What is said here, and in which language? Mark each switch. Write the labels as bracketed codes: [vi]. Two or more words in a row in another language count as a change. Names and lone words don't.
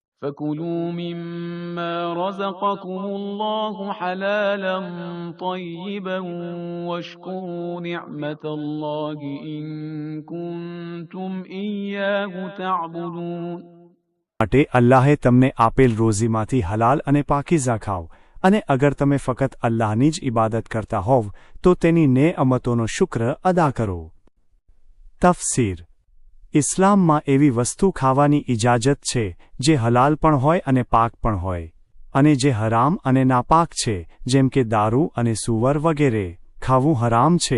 [ar] فكلوا مما رزقكم الله حلالا طيبا واشكروا نعمة الله إن كنتم إياه تعبدون. [gu] માટે અલ્લાહે તમને આપેલ રોઝીમાંથી હલાલ અને પાકીઝા ખાઓ, અને અગર તમે ફકત અલ્લાહની જ ઇબાદત કરતા હોવ તો તેની નેઅમતોનો શુક્ર અદા કરો. તફસીર. ઇસ્લામમાં એવી વસ્તુ ખાવાની ઇજાજત છે જે હલાલ પણ હોય અને પાક પણ હોય, અને જે હરામ અને નાપાક છે જેમ કે દારૂ અને સૂવર વગેરે ખાવું હરામ છે.